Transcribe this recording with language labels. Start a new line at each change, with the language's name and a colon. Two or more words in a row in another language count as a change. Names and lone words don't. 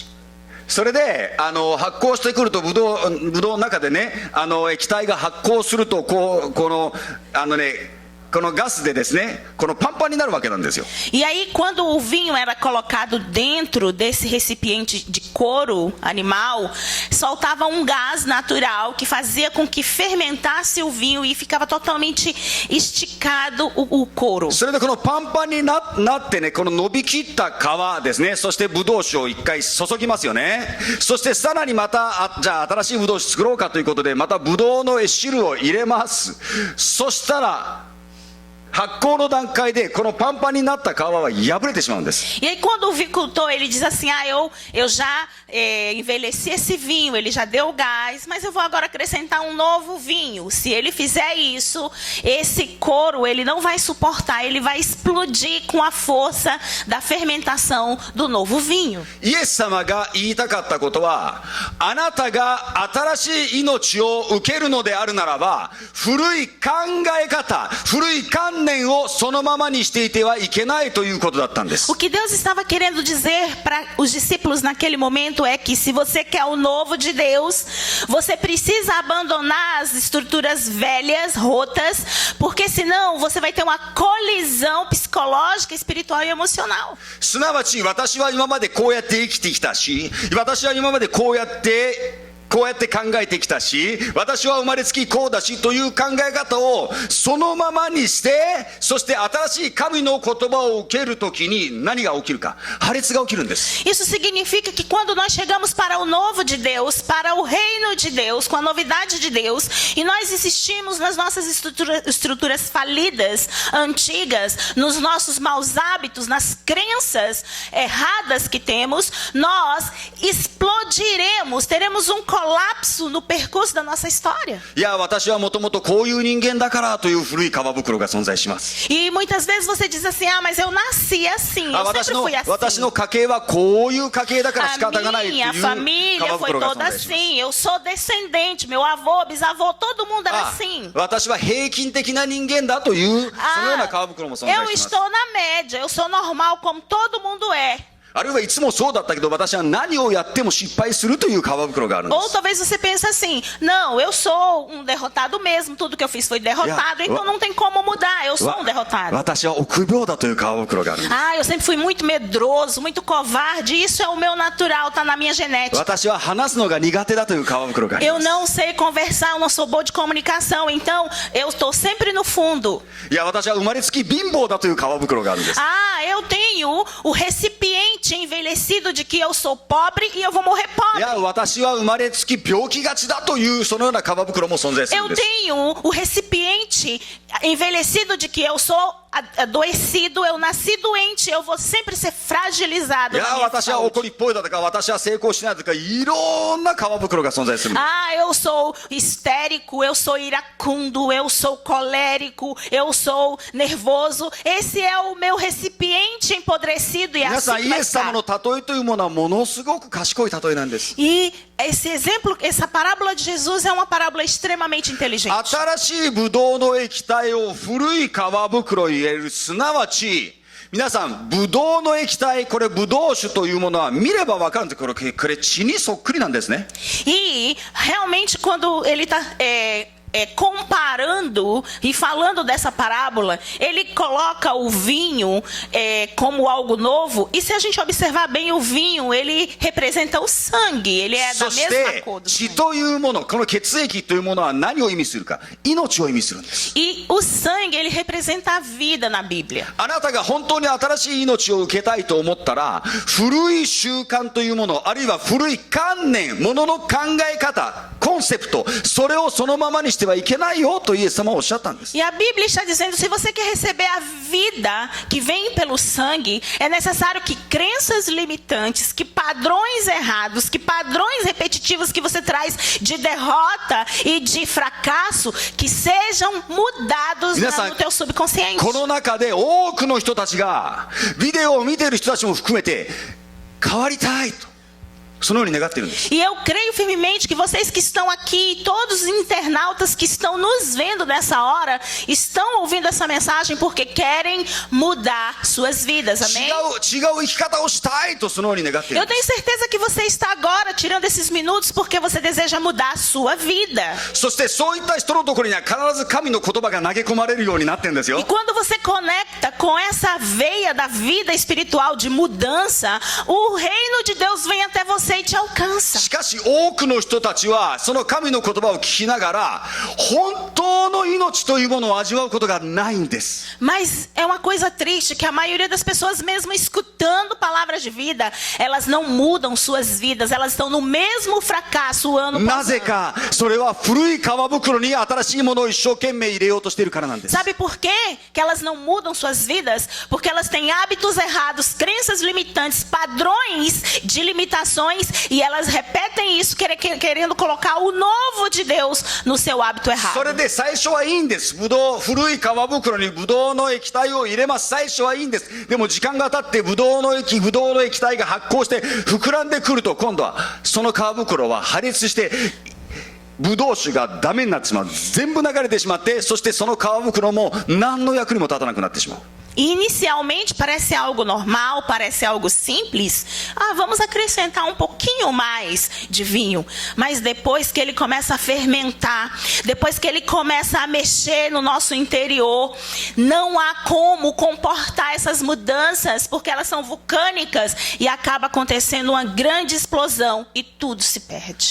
Japanese: それで発酵してくるとブドウの中でね、液体が発酵するとこのガスでですね、このパンパンになるわけなんですよ。
Portuguese: E aí quando o vinho era colocado dentro desse recipiente de couro animal, soltava um gás natural que fazia com que fermentasse o vinho e ficava totalmente esticado o couro.
Japanese: それでこのパンパンになってね、この伸びきった皮ですね、そしてブドウ酒を一回注ぎますよね。そしてさらにまたじゃあ新しいブドウ酒作ろうかということで、またブドウの汁を入れます。そしたら発酵の段階でこのパンパンになった皮は破れてしまうんです。
Portuguese: E aí quando o vicultor ele diz assim, eu já envelheci esse vinho, ele já deu gás, mas eu vou agora acrescentar um novo vinho. Se ele fizer isso, esse couro ele não vai suportar, ele vai explodir com a força da fermentação do novo vinho.
Japanese: イエス様が言いたかったことは、あなたが新しい命を受けるのであるならば、古い考え方、古い観念をそのままにしていてはいけないということだったんです。
Portuguese: O que Deus estava querendo dizer para os discípulos naquele momento é que se você quer o novo de Deus, você precisa abandonar as estruturas velhas, rotas, porque senão você vai ter uma colisão psicológica, espiritual e emocional.
Japanese: すなわち私は今までこうやって生きてきたし、私は今までこうやって考えてきたし、私は生まれつきこうだしという考え方をそのままにして、そして新しい神の言葉を受けるときに何が起きるか、破裂が起きるんです。
Portuguese: Isso significa que quando nós chegamos para o novo de Deus, para o reino de Deus, com a novidade de Deus, e nós insistimos nas nossas estruturas falidas, antigas, nos nossos maus hábitos, nas crenças erradas que temos, nós explodiremos, teremos um colapso no percurso da nossa história.
Japanese: いや、私はもともとこういう人間だからという古い皮袋が存在します。
Portuguese: E muitas vezes você diz assim, mas eu nasci assim, eu sempre fui assim.
Japanese: 私の家系はこういう家系だから仕方がないという
Portuguese: A minha família foi toda assim, eu sou descendente, meu avô, bisavô, todo mundo era assim.
Japanese: 私は平均的な人間だというそのような皮袋も存在します。
Portuguese: Eu estou na média, eu sou normal como todo mundo é.
Japanese: あるいはいつもそうだったけど私は何をやっても失敗するという皮袋があるんで
Portuguese: Ou
Japanese: す。
Portuguese: talvez você pense assim, não, eu sou um derrotado mesmo, tudo que eu fiz foi derrotado, então não tem como mudar, eu sou um derrotado.
Japanese: 私は臆病だという皮袋があるんです。
Portuguese: Ah, eu sempre fui muito medroso, muito covarde, isso é o meu natural, tá na minha genética.
Japanese: 私は話すのが苦手だという皮袋があり
Portuguese: Eu
Japanese: ます。
Portuguese: não sei conversar, eu não sou boa de comunicação, então eu estou sempre no fundo.
Japanese: いや私は生まれつき貧乏だという皮袋があるんです。
Portuguese: Ah, eu tenho o recipiente envelhecido de que eu sou pobre e eu vou morrer
Japanese: い
Portuguese: pobre.
Japanese: や私は生まれつき病気がちだというそのような皮袋も存在するん
Portuguese: Eu
Japanese: です。
Portuguese: tenho o recipiente envelhecido de que eu sou adoecido, eu nasci doente, eu vou sempre ser
Japanese: い
Portuguese: fragilizado
Japanese: や
Portuguese: na minha
Japanese: 私は
Portuguese: saúde.
Japanese: 怒りっぽいだとか私は成功しないとかいろんな皮袋が存在するんです。
Portuguese: Ah, eu sou histérico, eu sou iracundo, eu sou colérico, eu sou nervoso. Esse é o meu recipiente empodrecido e
Japanese: 皆さ
Portuguese: assim
Japanese: んイ
Portuguese: vai
Japanese: エス様
Portuguese: estar.
Japanese: の例えというものはものすごく賢い例えなんです。
Portuguese: E esse exemplo, essa parábola de Jesus é uma parábola extremamente inteligente.
Japanese: 新しいブドウの液体を古い皮袋に入れる、すなわち皆さんブドウの液体、これブドウ酒というものは見ればわかるんですけど、これ血にそっくりなんですね。
Portuguese: E realmente quando ele está comparando e falando dessa parábola, ele coloca o vinho como algo novo. E se a gente observar bem o vinho, ele representa o sangue. Ele é da
Japanese: そし
Portuguese: mesma
Japanese: て
Portuguese: cor do
Japanese: 血
Portuguese: sangue.
Japanese: というもの、この血液というものは何を意味するか、命を意味するんです。
Portuguese: E o sangue, ele representa a vida na Bíblia.
Japanese: あなたが本当に新しい命を受けたいと思ったら、古い習慣というもの、あるいは古い観念、ものの考え方、コンセプト、それをそのままにしてはいけないよとイエス様はおっしゃったんです。
Portuguese: E a Bíblia está dizendo, se você quer receber a vida que vem pelo sangue, é necessário que crenças limitantes, que padrões errados, que padrões repetitivos que você traz de derrota e de fracasso, que sejam mudados no teu subconsciente.
Japanese: この中で多くの人たちがビデオを見ている人たちも含めて変わりたいとそのように願っているんです。
Portuguese: E eu creio firmemente que vocês que estão aqui, todos os internautas que estão nos vendo nessa hora, estão ouvindo essa mensagem porque querem mudar suas vidas, amém?
Japanese: 違う生き方をしたいとそのように願っている
Portuguese: Eu
Japanese: んです
Portuguese: tenho certeza que você está agora tirando esses minutos porque você deseja mudar a sua vida.
Japanese: そしてそういった人のところには必ず神の言葉が投げ込まれるようになってるんです
Portuguese: E
Japanese: よ。
Portuguese: quando você conecta com essa veia da vida espiritual de mudança, o reino de Deus vem até você e te alcança.
Japanese: しかし多くの人たちはその神の言葉を聞きながら本当の命というものを味わうことがないんです。
Portuguese: Mas é uma coisa triste que a maioria das pessoas, mesmo escutando palavras de vida, elas não mudam suas vidas, elas estão no mesmo fracasso o ano
Japanese: なぜ
Portuguese: passado.
Japanese: かそれは古い皮袋に新しいものを一生懸命入れようとしているからなんです。
Portuguese: Sabe por quê que elas não mudam suas vidas? Porque elas têm hábitos errados, crenças limitantes, padrões de limitações e elas repetem isso querendo colocar o novo de Deus no seu hábito
Japanese: そ
Portuguese: errado.
Japanese: れで最初はいいんです。古い皮袋にブドウの液体を入れます。最初はいいんです。でも時間が経ってブドウの液体が発酵して膨らんでくると今度はその皮袋は破裂してブドウ酒がダメになってしまう。全部流れてしまって、そしてその皮袋も何の役にも立たなくなってしまう。
Portuguese: Inicialmente parece algo normal, parece algo simples. Ah, vamos acrescentar um pouquinho mais de vinho. Mas depois que ele começa a fermentar, depois que ele começa a mexer no nosso interior, não há como comportar essas mudanças, porque elas são vulcânicas e acaba acontecendo uma grande explosão e tudo se perde.